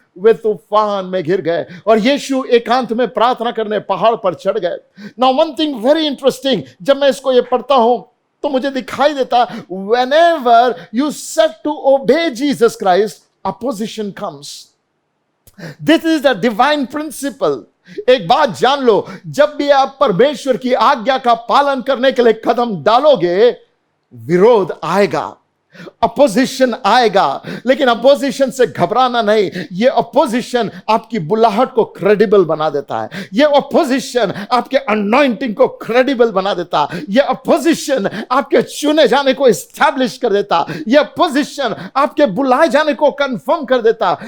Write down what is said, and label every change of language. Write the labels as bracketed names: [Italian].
[Hindi] वे तूफान में घिर गए और यीशु एकांत में प्रार्थना करने पहाड़ पर चढ़ गए। [English] now one thing very interesting, [Hindi] जब मैं इसको ये पढ़ता हूं तो मुझे दिखाई देता, [English] whenever you set to obey Jesus Christ, opposition comes. This is the divine principle. [Hindi] एक बात जान लो, जब भी आप परमेश्वर की आज्ञा का पालन करने के लिए कदम डालोगे, विरोध आएगा, अपोजिशन आएगा, लेकिन अपोजिशन से घबराना नहीं। ये अपोजिशन आपकी बुलाहट को क्रेडिबल बना देता है, ये अपोजिशन आपके अनॉइंटिंग को क्रेडिबल बना देता, ये अपोजिशन आपके चुने जाने को एस्टैब्लिश कर देता, ये अपोजिशन आपके बुलाए जाने को कंफर्म कर देता।